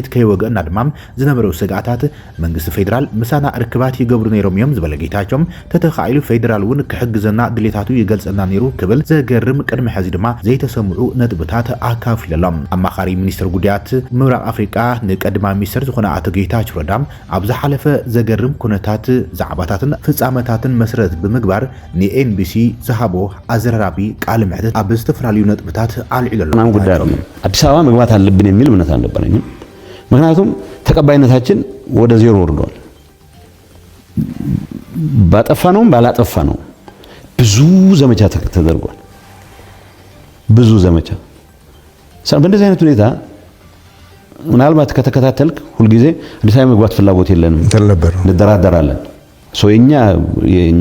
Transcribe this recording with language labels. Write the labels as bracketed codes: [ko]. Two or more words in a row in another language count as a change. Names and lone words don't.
[ti] ከይወገና ድማ ዝነበረው ስጋታት መንግስቲ ፌደራል ምሳና ርክባት ይገብሩ ነሮም እዮም ዝበለ ጌታቸው ተተኻኢሉ ፌደራል ውን ክሕግዘና ድሌታቱ ይገልጸና ነሩ ክብል ዘገርም ቅድሚ ሕዚ ድማ ዘይተሰምዑ ነጥብታት አካፊሎም አማኻሪ ሚኒስትር ጉዳያት ምብራቅ አፍሪካ ንቀድማ ሚኒስትር ዝኾነ አቶ ጌታቸው ረዳ ኣብ ዝሓለፈ ዘገርም ኩነታት ዛዕባታትን ፍጻመታትን መስረት ብምግባር ንኤንቢሲ ዝሃቦ አዘራራቢ ቃል ምሕደት ኣብ ዝተፈላለዩ ነጥብታት አልዒለሉ [am] ማን ጉዳይ ነው። አዲስ አበባ መግባት አለብን የሚል እምነት አልነበረኝም። ምክንያቱም ተቀባይነታችን ወደ ዜሮ ወርዷል። ባጠፋነው ባላጠፋነው ብዙ ዘመቻ ተደርጓል። ብዙ ዘመቻ በእንደዚህ አይነት ሁኔታ ምናልባት ከተከታተልክ ሁልጊዜ አዲስ አበባ መግባት ፍላጎት የለንም እንደራደራለን። የኛ